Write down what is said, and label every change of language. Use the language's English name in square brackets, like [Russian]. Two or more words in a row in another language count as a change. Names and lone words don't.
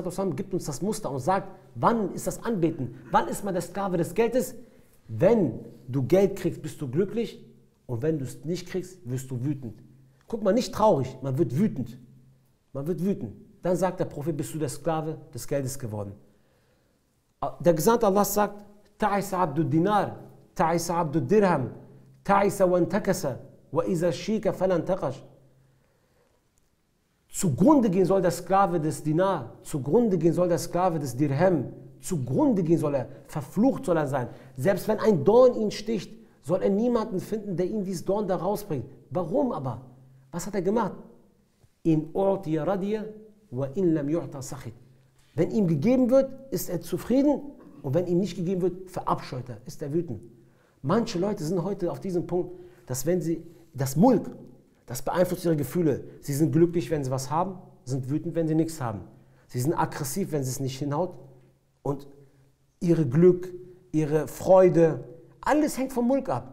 [German] gibt uns das Muster und sagt, wann ist das Anbeten? Wann ist man der Sklave des Geldes? Wenn du Geld kriegst, bist du glücklich und wenn du es nicht kriegst, wirst du wütend. Guck mal, nicht traurig, man wird wütend. Man wird wütend. Dann sagt der Prophet, bist du der Sklave des Geldes geworden. Der Gesandte Allah sagt, [Arabic] تعس عبد دينار تعس عبد درهم تعس وانتكس وإذا شيك فلا انتقش. [German] Zugrunde gehen soll der Sklave des Dinar, zugrunde gehen soll der Sklave des Dirham, zugrunde gehen soll er, verflucht soll er sein. Selbst wenn ein Dorn ihn sticht, soll er niemanden finden, der ihm dieses Dorn da rausbringt. Warum aber? Was hat er gemacht? [Arabic] إن أعطي رضي وإن لم يعط سخط. [German] Wenn ihm gegeben wird, ist er zufrieden und wenn ihm nicht gegeben wird, verabscheut er, ist er wütend. Manche Leute sind heute auf diesem Punkt, dass wenn sie das Mulk, das beeinflusst ihre Gefühle. Sie sind glücklich, wenn sie was haben, sind wütend, wenn sie nichts haben. Sie sind aggressiv, wenn sie es nicht hinhaut. Und ihre Glück, ihre Freude, alles hängt vom Mulk ab.